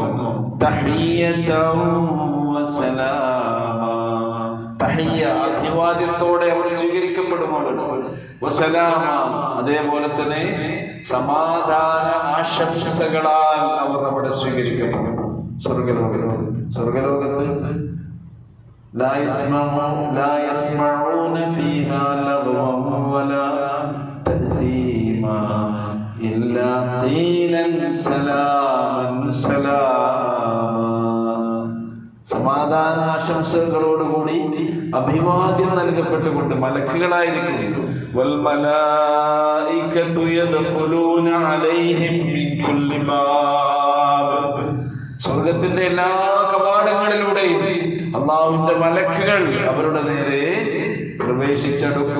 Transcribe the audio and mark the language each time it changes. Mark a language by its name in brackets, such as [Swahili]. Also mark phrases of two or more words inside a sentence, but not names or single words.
[Arabic] تحية وسلاما, [Malayalam] തഹിയ്യ അഭിവാദ്യത്തോടെ അവർ സ്വീകരിക്കപ്പെടുമോ? വസലാമ, അതേപോലെ തന്നെ സമാധാന ആശംസകളാൽ അവർ അവിടെ സ്വീകരിക്കപ്പെടും. [Arabic] സ്വർഗലോകത്ത് لا يسمعون فيها لغوا ولا تأثيما إلا قيلا سلاما سلاما. [Malayalam] സമാധാനാശംസകളോടുകൂടി അഭിവാദ്യം നൽകപ്പെട്ടുകൊണ്ട് മലക്കുകളായിരിക്കും. [Arabic] والملائكة يدخلون عليهم من كل باب, [Malayalam] സ്വർഗത്തിന്റെ എല്ലാ കവാടങ്ങളിലൂടെയും അല്ലാഹുവിന്റെ മലക്കുകൾ അവരുടെ നേരെ പ്രവേശിച്ചടുക്കും.